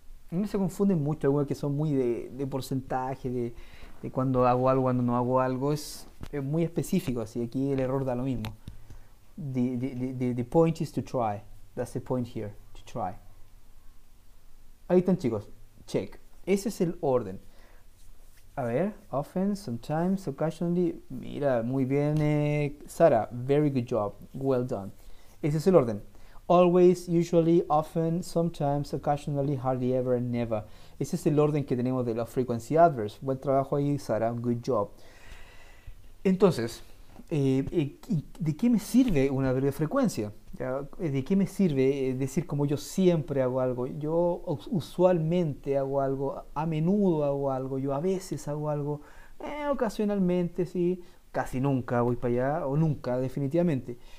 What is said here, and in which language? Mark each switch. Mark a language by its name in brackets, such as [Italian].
[Spanish] A mí se confunden mucho algunos que son muy de porcentaje, de cuando hago algo, cuando no hago algo. Es muy específico, así aquí el error da lo mismo. [English] The point is to try. That's the point here, to try. [Spanish] Ahí están, chicos. [English] Check. [Spanish] Ese es el orden. A ver, often, sometimes, occasionally. Mira, muy bien, Sara. [English] Very good job. Well done. [Spanish] Ese es el orden. [English] Always, usually, often, sometimes, occasionally, hardly ever, and never. [Spanish] Ese es el orden que tenemos de los frequency adverbs. Buen trabajo ahí, Sara. [English] Good job. [Spanish] Entonces, ¿de qué me sirve una adverbio de frecuencia? ¿De qué me sirve decir como yo siempre hago algo? Yo usualmente hago algo, a menudo hago algo, yo a veces hago algo, ocasionalmente, sí, casi nunca voy para allá, o nunca, definitivamente.